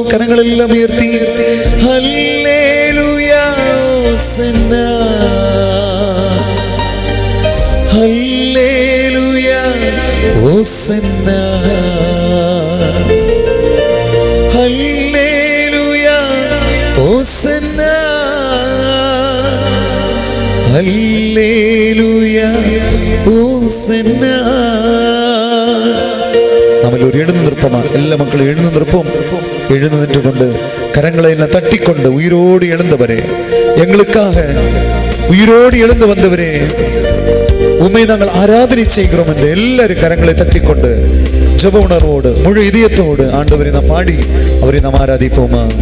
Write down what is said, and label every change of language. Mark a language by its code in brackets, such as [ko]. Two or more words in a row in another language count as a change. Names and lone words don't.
[ta] கரங்கள் எல்லாம் உயர்த்தி ஹல்லேலூயா ஓசன்னா, ஹல்லேலூயா ஓசன்னா, ஹல்லேலூயா ஓசன்னா, ஹல்லேலூயா ஓசன்னா. நம்மள் ஒரு எழுந்து நிற்போமா, எல்லா மக்களும் எழுந்து நிற்போம். எழுந்து நின்றுகொண்டு கரங்களை எல்லாம் தட்டிக்கொண்டு உயிரோடு எழுந்தவரே, எங்களுக்காக உயிரோடு எழுந்து வந்தவரே உம்மை நாங்கள் ஆராதனை செய்கிறோம் என்று எல்லாரும் கரங்களை தட்டிக்கொண்டு ஜெப உணர்வோடு முழு இதயத்தோடு ஆண்டவரை நாம் பாடி அவரை நாம் ஆராதிப்போமா?